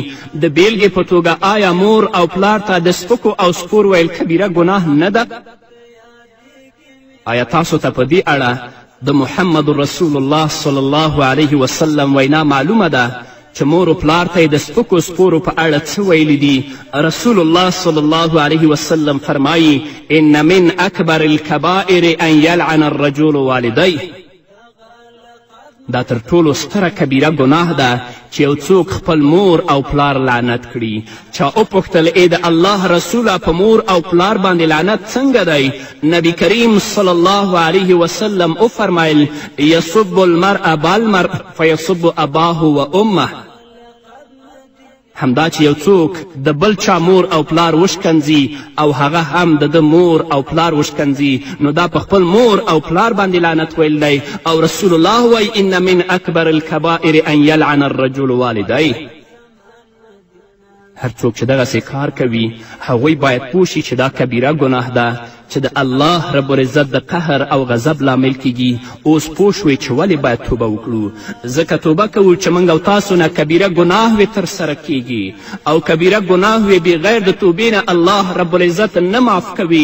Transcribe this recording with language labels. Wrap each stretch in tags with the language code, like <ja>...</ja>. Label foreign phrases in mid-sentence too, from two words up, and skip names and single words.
<ps>د بیلګې په توګه آیا مور او پلار ته د سپکو او سپور ویل کبیره ګناه نه ده؟ آیا تاسو ته په دې اړه د محمد رسول الله صلی الله علیه وسلم وینا معلومه ده چې مور و پلار ته یې د سپکو سپورو په اړه څه ویلی دي؟ رسول الله صلی الله علیه وسلم فرمایي</ps> <ar>ان من اکبر الکبائر ان یلعن الرجل والدیه.</ar> <ps>دا تر ټولو ستره کبیره ګناه ده چې یو څوک خپل مور او پلار لعنت کړي. چا وپوښتل ای د الله رسوله په مور او پلار باندې لعنت څنګه دی؟ نبی کریم صلی الله علیه وسلم وفرمیل</ps> <ar>یصب المرء بالمرء فیصب اباه و امه.</ar> <ps>همدا چې یو څوک د بل چا مور او پلار وشکنځي او هغه هم د ده مور او پلار وشکنځي نو دا په خپل مور او پلار باندې لعنت ویل دی. او رسول الله وایي</ps> <ar>ان من اکبر الکبائر ان یلعن الرجل والدیه.</ar> <ps>هر څوک چې دغسې کار کوي هغوی باید پوه شي چې دا کبیره ګناه ده چې د الله رب العزت د قهر او غضب لامل کیږي. اوس پوه شوئ چې ولې باید توبه وکړو. ځکه توبه کوو چې موږ او تاسو نه کبیره ګناه وې ترسره کیږي او کبیره ګناه وې بغیر د توبې نه الله رب العزت نه معاف کوي.</ps>